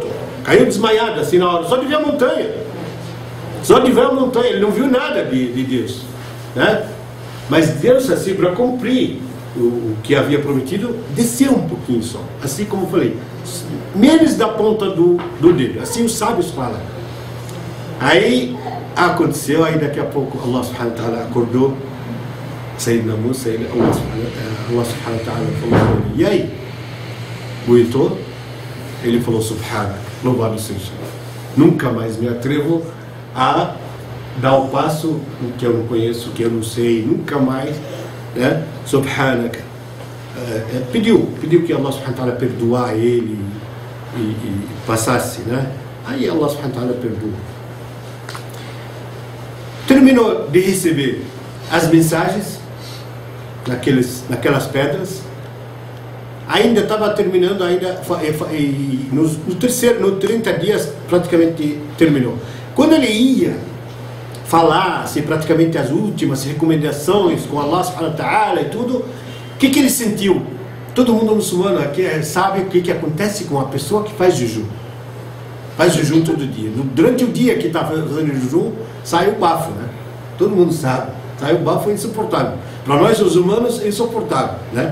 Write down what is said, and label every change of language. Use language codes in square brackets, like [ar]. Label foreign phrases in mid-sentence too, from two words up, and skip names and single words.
[pt] Caiu desmaiado assim na hora, só de ver a montanha. Só de ver a montanha, ele não viu nada de Deus, né? Mas Deus, assim, para cumprir o que havia prometido, desceu um pouquinho só, assim como eu falei, menos da ponta do dedo, assim os sábios falam. Aí aconteceu, aí daqui a pouco [ar] الله سبحانه وتعالى [pt] acordou Sayyidina Musa, [ar] الله سبحانه وتعالى [pt] falou, e aí? Aguentou? Ele falou, subhanak, louvado seja, nunca mais me atrevo a dar o passo que eu não conheço, que eu não sei, nunca mais, né? Subhanak. Pediu que [ar] الله سبحانه وتعالى [pt] perdoar ele e passasse, né? Aí [ar] الله سبحانه وتعالى [pt] perdoou. Terminou de receber as mensagens naquelas pedras. Ainda estava terminando, no 30 dias praticamente terminou. Quando ele ia falar praticamente as últimas recomendações com [ar] الله سبحانه وتعالى [pt] e tudo, o que ele sentiu? Todo mundo muçulmano aqui sabe o que acontece com a pessoa que faz jejum. Faz jejum todo dia. Durante o dia que está fazendo jejum, sai o bafo, né? Todo mundo sabe. Sai o bafo, é insuportável. Para nós, os humanos, é insuportável, né?